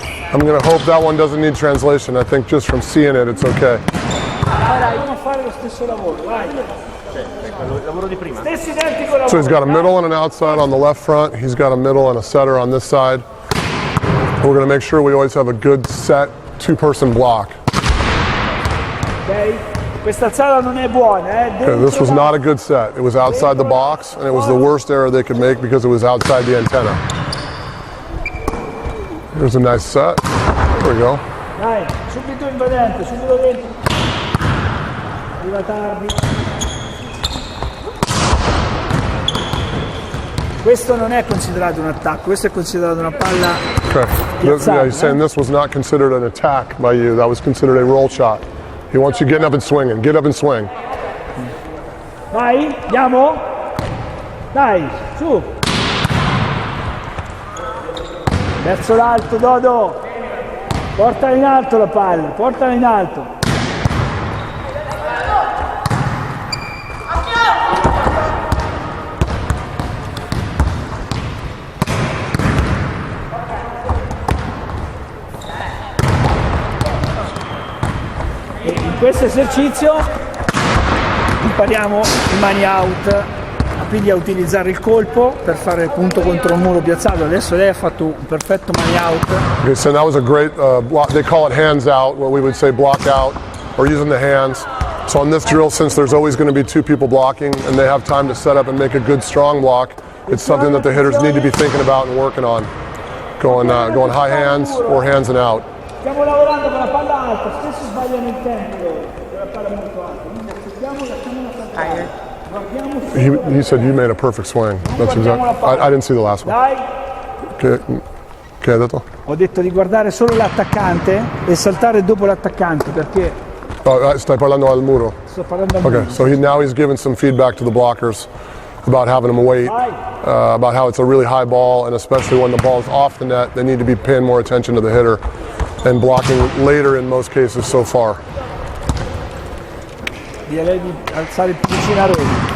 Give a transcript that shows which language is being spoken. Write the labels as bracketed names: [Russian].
[English] I'm going to hope that one doesn't need translation. I think just from seeing it, it's okay. [Italian] Andiamo a fare lo stesso lavoro, vai. Il lavoro di prima. Stesso identico lavoro. [English] So he's got a middle and an outside on the left front. He's got a middle and a setter on this side. We're going to make sure we always have a good set two-person block. [Italian] Ok? Questa alzata non è buona, [English] Okay, this was not a good set. It was outside the box, and it was the worst error they could make because it was outside the antenna. Here's a nice set. There we go. [Italian] Dai, subito invadente, subito dentro. Arriva tardi. Questo non è considerato un attacco, questo è considerato una palla [English] Okay. Yeah, he's saying this was not considered an attack by you. That was considered a roll shot. He wants you getting up and swinging. Get up and swing. [Italian] Vai, andiamo? Dai, su. Verso l'alto, Dodo. Portala in alto la palla, portala in alto. In questo esercizio impariamo i mani out, quindi a utilizzare il colpo per fare punto contro un muro piazzato. Adesso lei ha fatto un perfetto mani out. [English] Okay, so that was a great block. They call it hands out, what we would say block out, or using the hands. So on this drill, since there's always going to be two people blocking and they have time to set up and make a good strong block, it's something that the hitters need to be thinking about and working on. Going high hands or hands and out. [Italian] Stiamo lavorando con la palla alta, spesso sbagliano il tempo della palla molto alta. Quindi aspettiamo, lasciamola saltare. Guardiamo. [English] He said you made a perfect swing. That's exactly. I didn't see the last one. [Italian] Dai. Che hai detto? Ho detto di guardare solo l'attaccante e saltare dopo l'attaccante perché Stai parlando al muro. sto parlando al [English] Okay, [Italian] muro. [English] so now he's giving some feedback to the blockers about having them wait, about how it's a really high ball, and especially when the ball is off the net, they need to be paying more attention to the hitter and blocking later in most cases so far. [Italian] Direi di alzare più vicino a Roma.